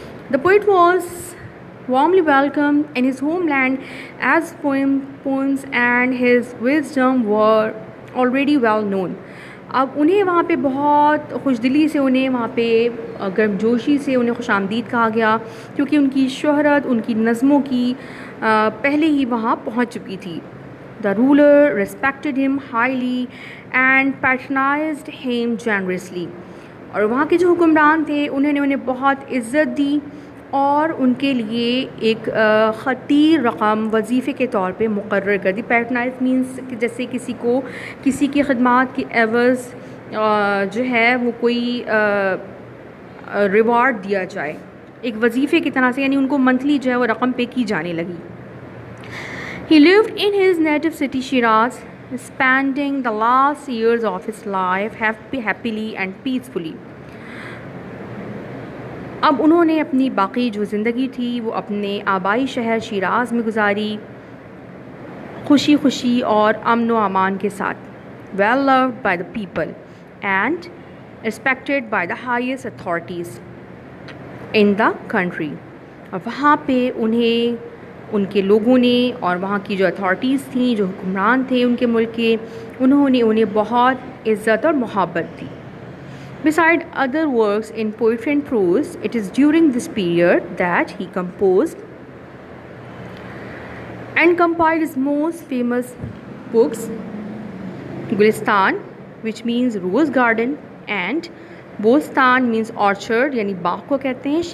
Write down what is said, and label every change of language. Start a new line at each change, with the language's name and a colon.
English: The poet was warmly welcomed in his homeland as poems and his wisdom were already well known.
Urdu: اب انہیں وہاں پہ بہت خوش دلی سے انہیں وہاں پہ گرمجوشی سے انہیں خوش آمدید کہا گیا کیونکہ ان کی شہرت ان کی نظموں کی پہلے ہی وہاں پہنچ چکی تھی.
English: The ruler respected him highly and patronized him generously.
Urdu: اور وہاں کے جو حکمران تھے انہیں بہت عزت دی اور ان کے لیے ایک خطیر رقم وظیفے کے طور پہ مقرر کر دی. پیٹرنائز مینس جیسے کسی کی خدمات کی عوض جو ہے وہ کوئی ریوارڈ دیا جائے ایک وظیفے کی طرح سے, یعنی ان کو منتھلی جو ہے وہ رقم پے کی جانے لگی.
English: He lived in his native city Shiraz, spending the last years of his life happily and peacefully.
Urdu: اب انہوں نے اپنی باقی جو زندگی تھی وہ اپنے آبائی شہر شیراز میں گزاری, خوشی اور امن و امان کے ساتھ.
English: well loved by the people and respected by the highest authorities in the country.
Urdu: اور وہاں پہ انہیں ان کے لوگوں نے اور وہاں کی جو اتھارٹیز تھیں, جو حکمران تھے ان کے ملک کے, انہیں بہت عزت اور محبت دی.
English: Beside other works in poetry and prose, it is during this period that he composed and compiled his most famous books, Gulistan, which means rose garden, and Bostan means orchard,
Urdu: یعنی باغ کو کہتے ہیں.